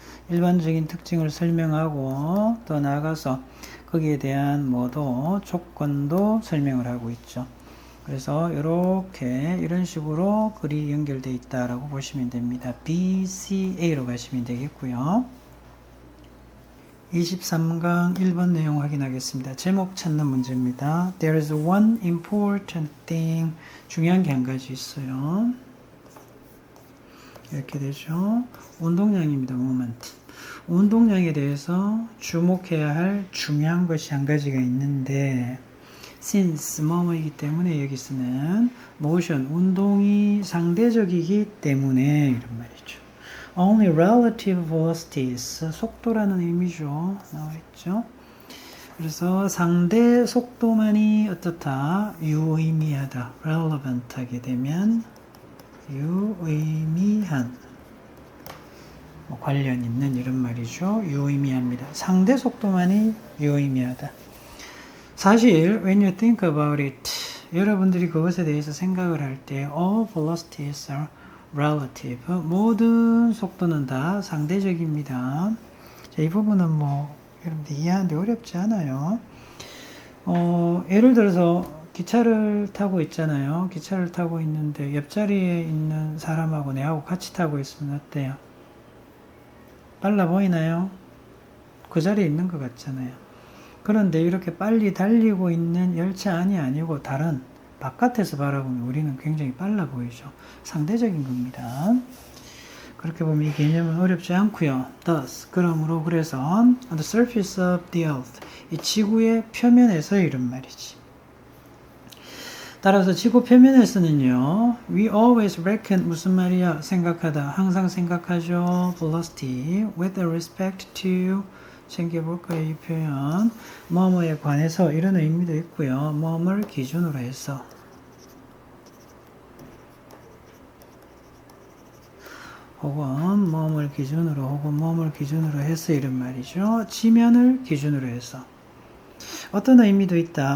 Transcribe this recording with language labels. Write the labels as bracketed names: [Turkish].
[Korean] 일반적인 특징을 설명하고 또 나아가서 거기에 대한 뭐도 조건도 설명을 하고 있죠. 그래서 이렇게 이런 식으로 글이 연결되어 있다라고 보시면 됩니다. B, C, A로 가시면 되겠고요. 23강 1번 내용 확인하겠습니다. 제목 찾는 문제입니다. [English] There is one important thing. [Korean] 중요한 게 한 가지 있어요. 이렇게 되죠. 운동량입니다. 모멘트. 운동량에 대해서 주목해야 할 중요한 것이 한 가지가 있는데 since 뭐뭐이기 때문에 여기서는 motion, 운동이 상대적이기 때문에 이런 말이죠. [English] Only relative velocities, [Korean] 속도라는 의미죠. 나와있죠. 그래서 상대 속도만이 어떻다? 유의미하다. relevant 하게 되면 유의미한 관련 있는 이런 말이죠. 유의미합니다. 상대 속도만이 유의미하다. 사실 [English] when you think about it, [Korean] 여러분들이 그것에 대해서 생각을 할 때 [English] all velocities are relative. [Korean] 모든 속도는 다 상대적입니다. 자, 이 부분은 뭐 여러분들 이해하는데 어렵지 않아요. 예를 들어서 기차를 타고 있잖아요. 기차를 타고 있는데 옆자리에 있는 사람하고 내하고 같이 타고 있으면 어때요? 빨라 보이나요? 그 자리에 있는 것 같잖아요. 그런데 이렇게 빨리 달리고 있는 열차 안이 아니고 다른 바깥에서 바라보면 우리는 굉장히 빨라 보이죠. 상대적인 겁니다. 그렇게 보면 이 개념은 어렵지 않고요. [English] Thus, [Korean] 그러므로 그래서 [English] on the surface of the earth, [Korean] 이 지구의 표면에서 이런 말이지. 따라서 지구 표면에서는요, [English] we always reckon [Korean] 무슨 말이야? 생각하다, 항상 생각하죠. [English] velocity with respect to [Korean] 챙겨볼까요? 이 표현 뭐뭐에 관해서 이런 의미도 있고요. 뭐뭐를 기준으로 해서 혹은 뭐뭐를 기준으로 혹은 뭐뭐를 기준으로 해서 이런 말이죠. 지면을 기준으로 해서 어떤 의미도 있다.